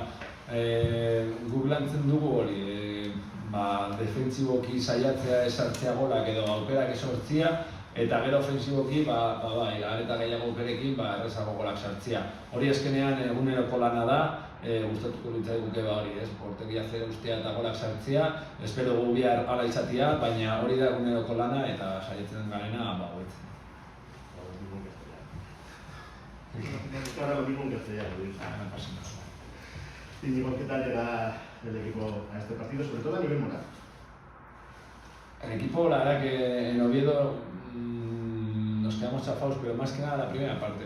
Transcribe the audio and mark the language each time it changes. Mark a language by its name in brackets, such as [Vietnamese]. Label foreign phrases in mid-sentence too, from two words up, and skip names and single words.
[Basque] Guk lantzen dugu hori, defentsiboki saiatzea esartzea golak edo aukerak esortzia, eta gero ofensiboki, areta gehiago aukerekin, errezago golak sartzea. Hori azkenean eguneroko lana da, gustatuko litzaiguke hori, porteria zero ustea eta golak sartzea, espero gu bihar hala izatea, baina hori da eguneroko lana eta saiatzen garena hobetzen. [Spanish] Ahora lo mismo en castellano, Luis. Íñigo, ¿qué tal llega el equipo a este partido, sobre todo a nivel moral? El equipo, la verdad que en Oviedo nos quedamos chafados, pero más que nada la primera parte.